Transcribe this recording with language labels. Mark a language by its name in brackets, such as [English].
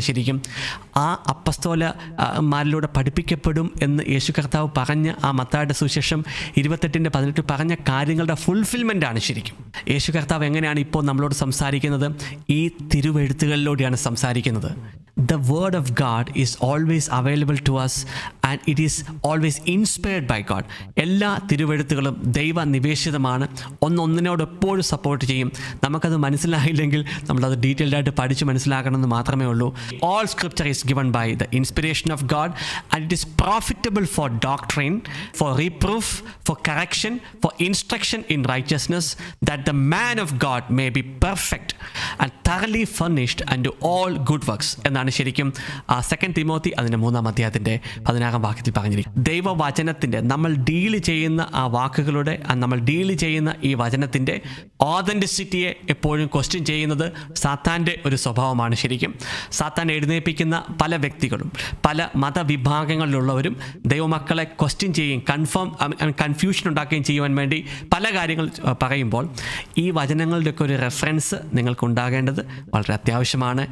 [Malayalam] ശരിക്കും ആ അപ്പസ്തോലന്മാരിലൂടെ പഠിപ്പിക്കപ്പെടും എന്ന് യേശു കർത്താവ് പറഞ്ഞ ആ മത്തായിയുടെ സുവിശേഷം 28-ന്റെ 18 പറഞ്ഞ കാര്യങ്ങളുടെ ഫുൾഫിൽമെൻ്റ് ആണ് ശരിക്കും. യേശു കർത്താവ് എങ്ങനെയാണ് ഇപ്പോൾ നമ്മളോട് സംസാരിക്കുന്നത്? ഈ തിരുവെഴുത്തുകളിലൂടെയാണ് സംസാരിക്കുന്നത്. [English] The word of God is always available to us and it is always inspired by God. [Malayalam] എല്ലാ തിരുവെഴുത്തുകളും ദൈവ നിവേശിതമാണ്. ഒന്നൊന്നിനോട് എപ്പോഴും സപ്പോർട്ട് ചെയ്യും. നമുക്കത് മനസ്സിലായില്ലെങ്കിൽ നമ്മളത് ഡീറ്റെയിൽഡ് ആയിട്ട് പഠിച്ച് മനസ്സിലാക്കണമെന്ന് മാത്രമേ ഉള്ളൂ. [English] All scripture is given by the inspiration of God and it is profitable for doctrine, for reproof, for correction, for instruction in righteousness, that the man of God may be perfect and thoroughly furnished unto all good works. [Malayalam] എന്നാണ് ശരിക്കും 2 Timothy അതിൻ്റെ 3-ാം അധ്യായത്തിൻ്റെ 16-ാം വാക്യത്തിൽ പറഞ്ഞിരിക്കുന്നത്. ദൈവവചനത്തിൻ്റെ നമ്മൾ deal ചെയ്യുന്ന ആ വാക്കുകളുടെ നമ്മൾ ഡീൽ ചെയ്യുന്ന ഈ വചനത്തിൻ്റെ ഓതൻറ്റിസിറ്റിയെ എപ്പോഴും ക്വസ്റ്റ്യൻ ചെയ്യുന്നത് സാത്താൻ്റെ ഒരു സ്വഭാവമാണ്. ശരിക്കും സാത്താൻ എഴുന്നേൽപ്പിക്കുന്ന പല വ്യക്തികളും പല മതവിഭാഗങ്ങളിലുള്ളവരും ദൈവമക്കളെ ക്വസ്റ്റ്യൻ ചെയ്യുകയും കൺഫ്യൂഷൻ ഉണ്ടാക്കുകയും ചെയ്യുവാൻ വേണ്ടി പല കാര്യങ്ങൾ പറയുമ്പോൾ ഈ വചനങ്ങളുടെയൊക്കെ ഒരു റെഫറൻസ് നിങ്ങൾക്കുണ്ടാകേണ്ടത് വളരെ അത്യാവശ്യമാണ്.